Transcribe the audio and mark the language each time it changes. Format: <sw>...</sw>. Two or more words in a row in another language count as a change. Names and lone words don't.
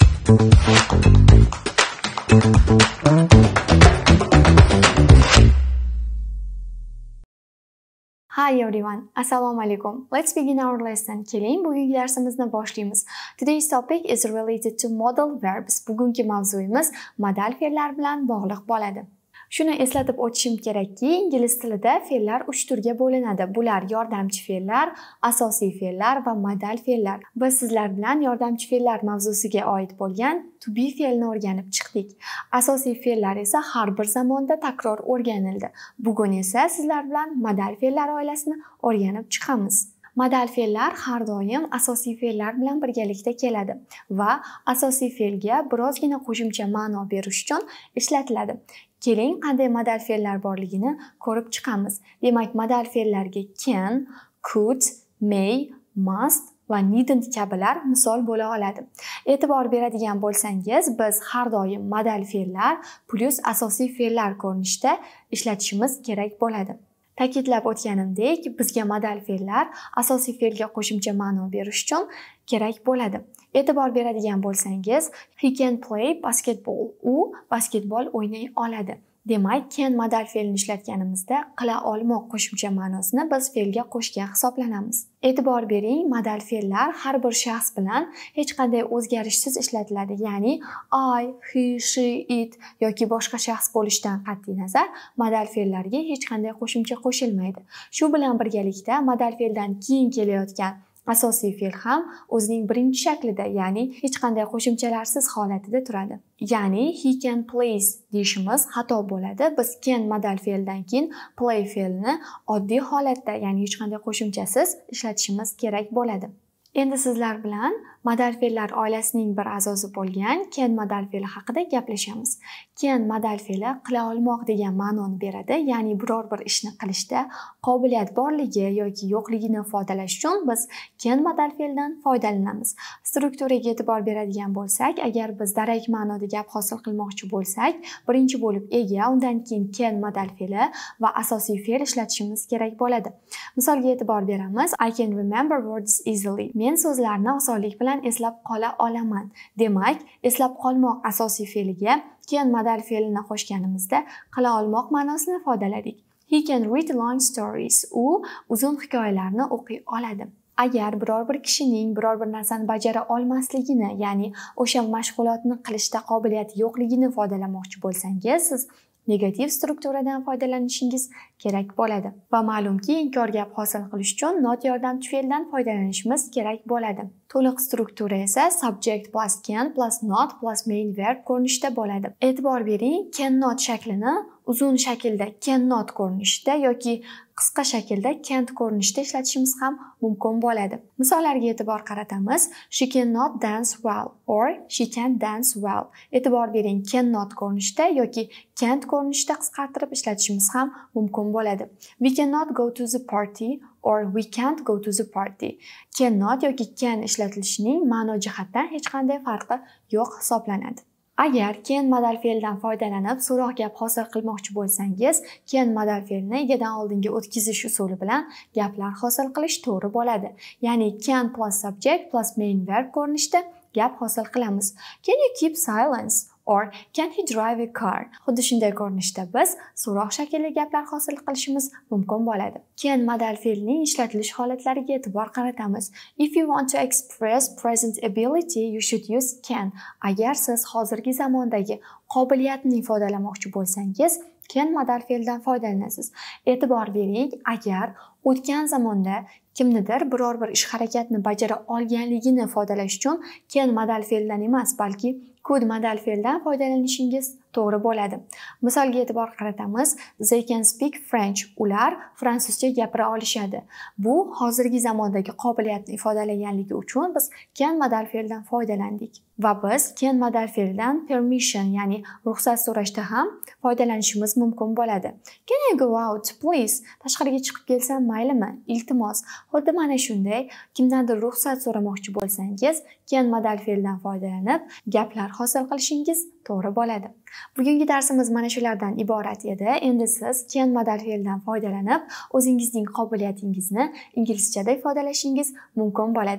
<en>Hi everyone,</en> <uz>Assalomu alaikum.</uz> <en>Let's begin our lesson.</en> <uz>Keling, bugungi darsimizni boshlaymiz.</uz> <en>Today's topic is related to modal verbs.</en> <uz>Bugungi mavzuyimiz modal fe'llar bilan bog'liq bo'ladi. Shuni eslatib o'tishim kerakki, ingliz tilida fe'llar 3 turga bo'linadi. Bular yordamchi fe'llar, asosiy fe'llar va modal fe'llar. Biz sizlar bilan yordamchi fe'llar mavzusiga oid bo'lgan</uz> <en>to be</en> <uz>fe'lni o'rganib chiqdik. Asosiy fe'llar esa har bir zamonda takror o'rganildi. Bugun esa sizlar bilan modal fe'llar oilasini o'rganib chiqamiz. Modal fe'llar har doim asosiy fe'llar bilan birgalikda keladi va asosiy fe'lga birozgina qo'shimcha ma'no berish uchun ishlatiladi. Keling, qanday modal fe'llar borligini ko'rib chiqamiz. Demak, modal fe'llarga</uz> <en>can, could, may, must</en> <uz>va needn't kabilar misol bo'la oladi. E'tibor beradigan bo'lsangiz, biz har doim modal fe'llar plus asosiy fe'llar ko'rinishda ishlatishimiz kerak bo'ladi. Ta'kidlab o'tganimdek, bizga modal fe'llar asosiy fe'lga qo'shimcha ma'no berish uchun kerak bo'ladi. E'tibor beradigan bo'lsangiz,</uz> <en>he can play basketball.</en> <uz>U basketbol o'ynay oladi. Demak, can modal fe'lni ishlatganimizda qila olmoq qo'shimcha ma'nosini biz fe'lga qo'shgan hisoblanamiz. E'tibor bering, modal fe'llar har bir shaxs bilan hech qanday o'zgarishsiz ishlatiladi. Ya'ni</uz> <en>I, he, she, it</en> <uz>yoki boshqa shaxs bo'lishidan qat'iy nazar modal fe'llarga hech qanday qo'shimcha qo'shilmaydi. Shu bilan birgalikda modal fe'ldan keyin kelayotgan asosiy fe'l ham o'zining birinchi shaklida, ya'ni hech qanday qo'shimchalarsiz holatida turadi. Ya'ni</uz> <en>he can plays</en> <uz>deyishimiz xato bo'ladi. Biz can modal fe'ldan keyin play fe'lini oddiy holatda, ya'ni hech qanday qo'shimchasiz ishlatishimiz kerak bo'ladi. Endi sizlar bilan modal fe'llar oilasining bir a'zosi bo'lgan can modal fe'li haqida gaplashamiz. Can modal fe'li qila olmoq degan ma'noni beradi, ya'ni biror bir ishni qilishda qobiliyat borligi yoki yo'qligini ifodalash uchun biz can modal fe'ldan foydalanamiz. Strukturaga e'tibor beradigan bo'lsak, agar biz darak ma'noda gap hosil qilmoqchi bo'lsak, birinchi bo'lib ega, undan keyin can modal fe'li va asosiy fe'l ishlatishimiz kerak bo'ladi. Misolga e'tibor beramiz.</uz> <en>I can remember words easily.</en> <uz>Men so'zlarni osonlik bilan eslab qola olaman. Demak, eslab qolmoq asosiy fe'liga can modal fe'lini qo'shganimizda qila olmoq ma'nosini ifodaladik.</uz> <en>He can read long stories.</en> <uz>U uzun hikoyalarni o'qiy oladi. Agar biror bir kishining biror bir narsani bajara olmasligini, ya'ni o'sha mashg'ulotni qilishda qobiliyati yo'qligini ifodalamoqchi bo'lsangiz, siz negativ strukturadan foydalanishingiz kerak bo'ladi. Va ma'lumki, inkor gap hosil qilish uchun not yordamchi fe'ldan foydalanishimiz kerak bo'ladi. To'liq struktura esa</uz> <en>subject plus can plus not plus main verb</en> <uz>ko'rinishda bo'ladi. E'tibor bering, cannot shaklini uzun shaklda cannot ko'rinishda yoki qisqa shaklda can't ko'rinishda ishlatishimiz ham mumkin bo'ladi. Misollarga e'tibor qaratamiz.</uz> <en>She cannot dance well or she can dance well.</en> <uz>E'tibor bering, cannot ko'rinishda yoki can't ko'rinishda qisqartirib ishlatishimiz ham mumkin bo'ladi.</uz> <en>We cannot go to the party or we can't go to the party.</en> <uz>Cannot yoki can ishlatilishining ma'no jihatdan hech qanday farqi yo'q hisoblanadi. Agar can modal fe'ldan foydalanib so'roq gap hosil qilmoqchi bo'lsangiz, can modal fe'lni egadan oldinga o'tkazish usuli bilan gaplar hosil qilish to'g'ri bo'ladi. Ya'ni</uz> <en>can plus subject plus main verb</en> <uz>ko'rinishda gap hosil qilamiz.</uz> <en>Can you keep silence? Or can he drive a car?</en> <uz>Xuddi shunday ko'rinishda biz so'roq shaklli gaplar hosil qilishimiz mumkin bo'ladi. Can modal fe'lning ishlatilish holatlariga e'tibor qaratamiz.</uz> <en>If you want to express present ability, you should use can.</en> <uz>Agar siz hozirgi zamondagi qobiliyatni ifodalamoqchi bo'lsangiz, can modal fe'ldan foydalanasiz. E'tibor bering, agar o'tgan zamonda kimnidir biror bir ish harakatni bajara olganligini ifodalash uchun can modal fe'ldan emas, balki could modal fe'ldan foydalanishingiz to'g'ri bo'ladi. Misolga e'tibor qaratamiz.</uz> <en>They can speak French.</en> <uz>Ular fransuzcha gapira olishadi. Bu hozirgi zamondagi qobiliyatni ifodalaganligi uchun biz can modal fe'ldan foydalandik. Va biz can modal fe'ldan permission, ya'ni ruxsat so'rashda ham foydalanishimiz mumkin bo'ladi.</uz> <en>Can I go out, please?</en> <uz>Tashqariga chiqib kelsam maylimi? Iltimos. Xuddi mana shunday kimdandir ruxsat so'ramoqchi bo'lsangiz, can modal fe'ldan foydalanib gaplar hosil qilishingiz to'g'ri bo'ladi. Bugungi darsimiz mana shulardan iborat edi. Endi siz can modal fe'ldan foydalanib o'zingizning qobiliyatingizni inglizchada ifodalashingiz mumkin bo'ladi.</uz>